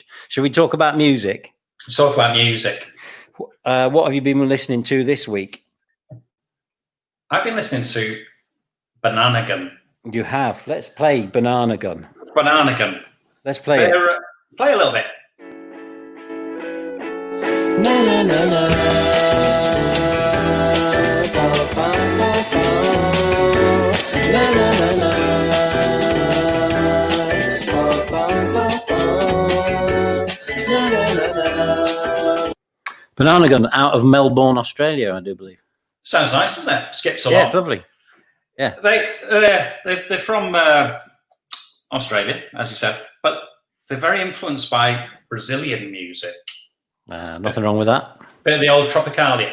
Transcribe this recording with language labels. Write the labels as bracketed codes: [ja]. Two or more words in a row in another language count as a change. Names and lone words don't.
[en] Should we talk about music? Let's talk about music. What have you been listening to this week? I've been listening to Banana Gun. You have. Let's play Banana Gun. Banana Gun. Let's play it. Play a little bit. Na na na na. Ba ba ba ba. Na na na na. Ba ba ba ba. Na na na na. Banana Gun out of Melbourne, Australia, I do believe. Sounds nice, doesn't it? Skips a lot. Yeah, it's lovely. Yeah. They're from Australia, as you said, but they're very influenced by Brazilian music. Nothing wrong with that. Bit of the old Tropicalia.